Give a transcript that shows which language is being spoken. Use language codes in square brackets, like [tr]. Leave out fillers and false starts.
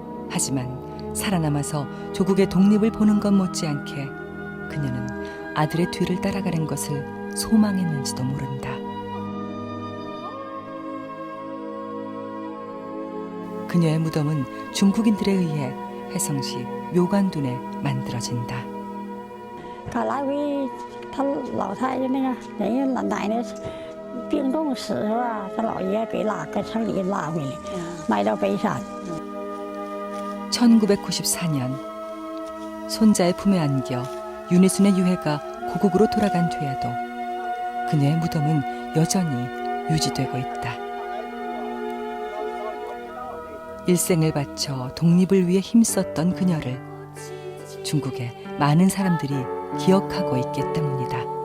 [ko] 하지만 살아남아서 조국의 독립을 보는 것 못지않게 그녀는 아들의 뒤를 따라가는 것을 소망했는지도 모른다. 그녀의 무덤은 중국인들에 의해 해성시 묘관둔에 만들어진다. [zh] 他来回，他老太太那个人家老奶奶病重死是吧？他姥爷给搁城里拉回来，埋到北山。 [ko] 1994년 손자의 품에 안겨 윤희순의 유해가 고국으로 돌아간 뒤에도 그녀의 무덤은 여전히 유지되고 있다. 일생을 바쳐 독립을 위해 힘썼던 그녀를 중국의 많은 사람들이 기억하고 있기 때문이다.